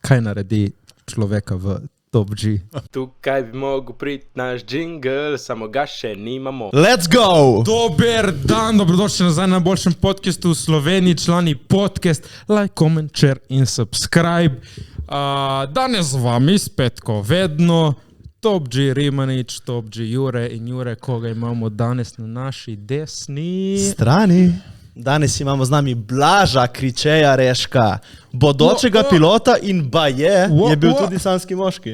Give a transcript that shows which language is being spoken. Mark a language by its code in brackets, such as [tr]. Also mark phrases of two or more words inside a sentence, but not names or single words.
[sl] kaj naredi človeka v Top G? Tukaj bi mogel priti naš jingle, samo ga še nimamo. [en] Let's go! [sl] Dober dan, dobrodošli nazaj na najboljšem podcastu v Sloveniji, člani podcast, [en] like, comment, share [sl] in subscribe. Danes z vami spet ko vedno, Top G Rimanič, Top G Jure in Jure, koga imamo danes na naši desni. Strani. Danes imamo z nami Blaža Kričeja Reška, bodočega pilota in baje je bil tudi sanski moški.